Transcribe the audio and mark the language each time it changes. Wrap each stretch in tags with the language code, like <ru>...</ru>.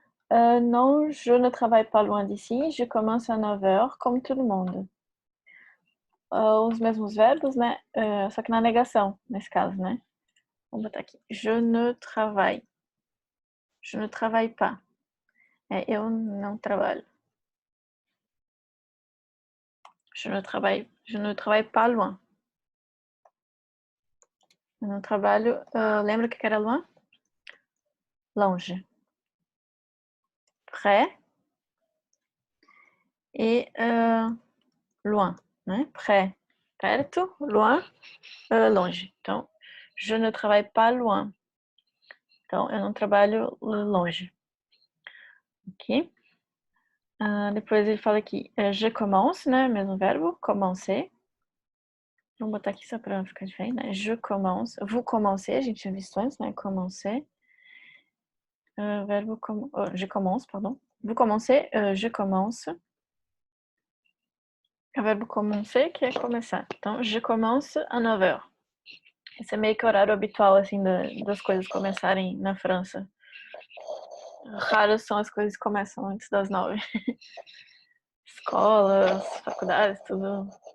<fr>Non, je ne travaille pas loin d'ici. Je commence à 9h, comme tout le monde.</fr> <pt>Os mesmos verbos, né? Só que na negação, nesse caso, né? Vamos botar aqui.</pt> <fr>Je ne travaille. Je ne travaille pas.</fr> <pt>Eu não trabalho.</pt> <fr>Je ne travaille pas loin.</fr> <pt>Eu não trabalho. Lembra o que era loin? Longe. Près et loin, né? Près, perto, loin, longe.</pt> <fr>Então, je ne travaille pas loin.</fr> <pt>Então, eu não trabalho longe. Ok? Depois ele fala aqui, je commence, né? Mesmo verbo, commencer. Vamos botar aqui só para ficar diferente, né?</pt> <fr>Je commence. Vous commencez,</fr> <pt>a gente tinha visto antes, né? Commencer.</pt> <fr>Verbo, je commence, pardon. Vous commencez, je commence.</fr> <pt>É o verbo commencer, que é começar. Então, je commence à 9h. Esse é meio que o horário habitual, assim, das coisas começarem na França. Raras são as coisas que começam antes das 9. Escolas, faculdades, tudo.</pt>